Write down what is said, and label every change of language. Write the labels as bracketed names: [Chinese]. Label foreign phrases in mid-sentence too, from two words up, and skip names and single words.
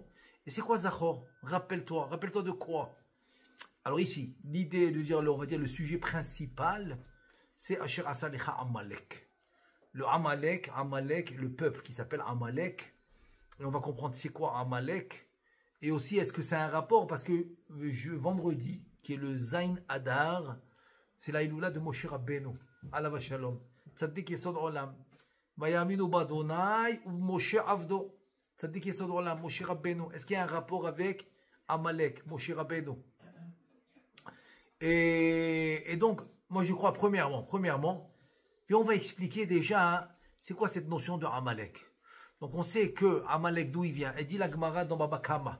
[French] Et c'est quoi Zachor? Rappelle-toi de quoi? Alors ici, l'idée de dire, on va dire le sujet principal, c'est [Hebrew] אשר עשה לך עמלק. [French] Le Amalek, le peuple qui s'appelle Amalek. Et on va comprendre c'est quoi Amalek. Et aussi, est-ce que c'est un rapport? Parce que vendredi, qui est le [Hebrew] ז׳ אדר, [French] c'est la Iloula de Moshe Rabbeinu. [Hebrew] עליו השלום. צדיק יסוד עולם. ויאמינו בה׳ ומשה עבדו. צדיק יסוד עולם, משה רבנו. [French] Est-ce qu'il y a un rapport avec Amalek, Moshe Rabbeinu? Et donc, moi je crois premièrement, puis on va expliquer déjà, c'est quoi cette notion de Amalek. Donc on sait que Amalek, d'où il vient? Elle dit la Gemara dans Baba Kama.